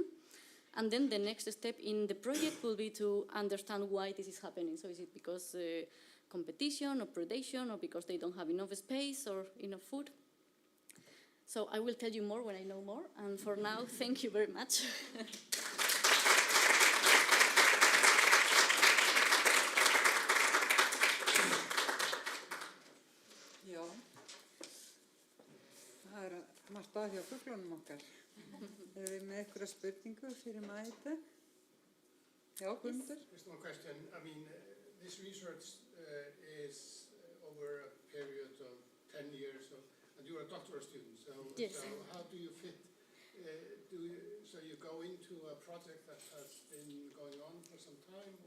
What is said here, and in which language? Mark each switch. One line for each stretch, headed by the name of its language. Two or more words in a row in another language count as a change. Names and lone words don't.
English: And then the next step in the project will be to understand why this is happening. So is it because competition or predation, or because they don't have enough space or enough food? So I will tell you more when I know more. And for now, thank you very much.
Icelandic: Já, það margt að hjá fuglunum okkar. Erum við með einhverja spurningu fyrir Maite? Já, Guðmundur?
English: Just one question. I mean, this research is over a period of 10 years, and you're a doctoral student, so, yes. So how do you fit? So you go into a project that has been going on for some time, or?